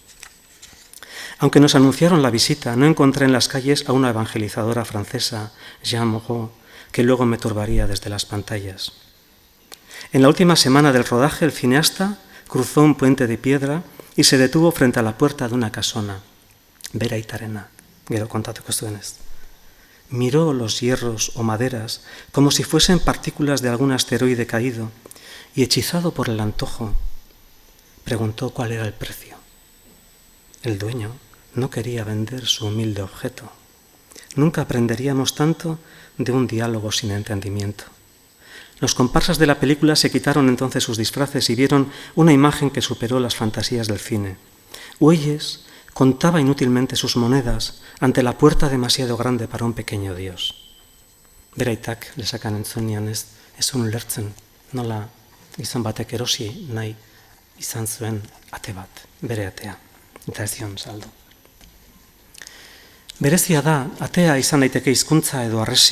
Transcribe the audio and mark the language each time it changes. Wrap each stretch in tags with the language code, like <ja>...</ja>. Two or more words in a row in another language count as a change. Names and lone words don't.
<es>Aunque nos anunciaron la visita, no encontré en las calles a una evangelizadora francesa, Jeanne Moreau, que luego me turbaría desde las pantallas. En la última semana del rodaje, el cineasta cruzó un puente de piedra y se detuvo frente a la puerta de una casona.</es> <eu>Bera aitarena, gero kontatuko zuenez.</eu> <es>Miró los hierros o maderas como si fuesen partículas de algún asteroide caído y, hechizado por el antojo, preguntó cuál era el precio. El dueño no quería vender su humilde objeto. Nunca aprenderíamos tanto de un diálogo sin entendimiento. Los comparsas de la película se quitaron entonces sus disfraces y vieron una imagen que superó las fantasías del cine. Huelles contaba inútilmente sus monedas ante la puerta demasiado grande para un pequeño dios.</es> <eu>Beraitak lesakan entzunian ez ulertzen nola izan batek erosi nahi izan zuen ate bat, bere atea, eta ez zion saldu. Berezia da, atea izan daiteke hizkuntza edo arresi.</eu>